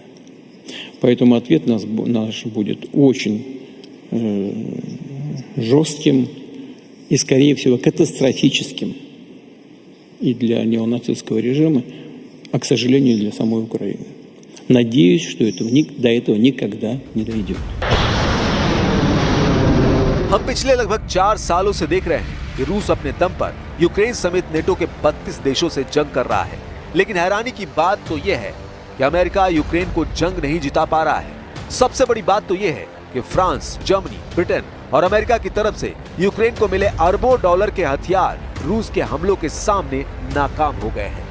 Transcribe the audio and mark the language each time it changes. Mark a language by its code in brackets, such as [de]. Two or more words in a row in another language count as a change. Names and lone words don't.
[ru] Поэтому ответ наш будет очень жестким и, скорее всего, катастрофическим и для неонацистского режима, а, к сожалению, и для самой Украины. Надеюсь, что до этого никогда не дойдет. [hi] हम पिछले लगभग 4 सालों से देख रहे हैं कि रूस अपने दम पर यूक्रेन समेत नेटो के 32 देशों से जंग कर रहा है, लेकिन हैरानी की बात तो यह है कि अमेरिका यूक्रेन को जंग नहीं जिता पा रहा है। सबसे बड़ी बात तो यह है कि फ्रांस, जर्मनी, ब्रिटेन और अमेरिका की तरफ से यूक्रेन को मिले अरबों डॉलर के हथियार रूस के हमलों के सामने नाकाम हो गए हैं।